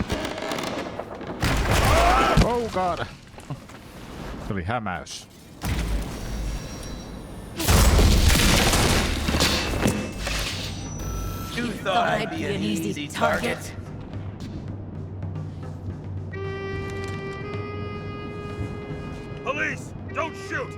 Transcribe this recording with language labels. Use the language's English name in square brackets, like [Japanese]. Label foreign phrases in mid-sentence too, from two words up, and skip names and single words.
[English] Oh god! [Finnish] Se oli hämäys. [English] You thought I'd be an easy target? Police! Don't shoot!